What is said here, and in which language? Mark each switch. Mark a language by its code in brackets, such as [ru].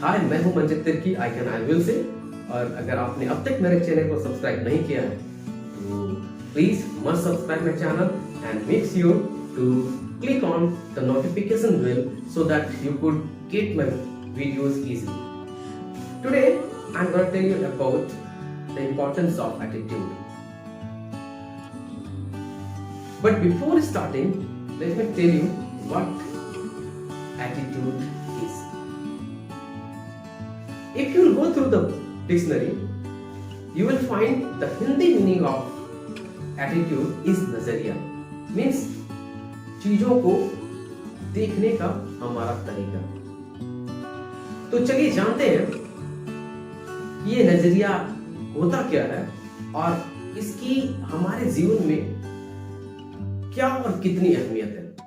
[hi] हाय, मैं हूं Manjit Tirkey, I can I will say. और अगर आपने अब तक मेरे चैनल को सब्सक्राइब नहीं किया है तो [en] Please must subscribe my channel and make sure to click on the notification bell so that you could get my videos easily. Today I'm going to tell you about the importance of attitude. But before starting, let me tell you what attitude is. If you go through the dictionary, you will find the Hindi meaning of attitude is nazariya. [hi] Means चीजों को देखने का हमारा तरीका। तो चलिए जानते हैं ये नजरिया होता क्या है और इसकी हमारे जीवन में क्या और कितनी अहमियत है।